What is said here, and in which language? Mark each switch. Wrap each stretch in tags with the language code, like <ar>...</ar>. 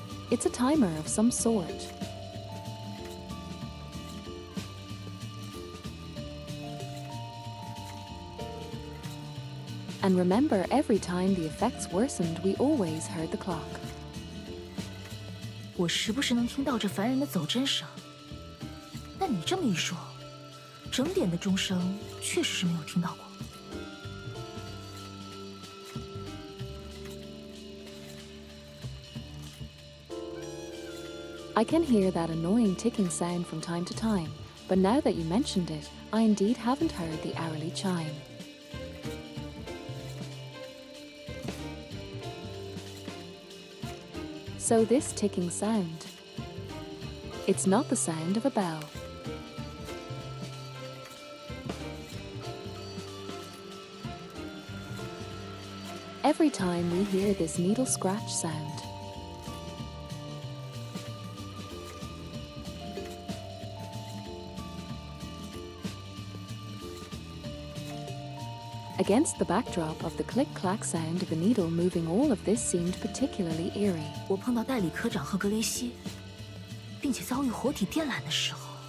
<en>It's a timer of some sort. And remember, every time the effects worsened, we always heard the clock.</en> <zh>我时不时能听到这烦人的走针声，但你这么一说，整点的钟声确实是没有听到过。</zh> <en>I can hear that annoying ticking sound from time to time, but now that you mentioned it, I indeed haven't heard the hourly chime. So this ticking sound, it's not the sound of a bell. Every time we hear this needle scratch sound, against the backdrop of the click-clack sound of the needle moving, all of this seemed particularly eerie.</en> <zh>我碰到代理科长和格雷西，并且遭遇活体电缆的时候，</zh>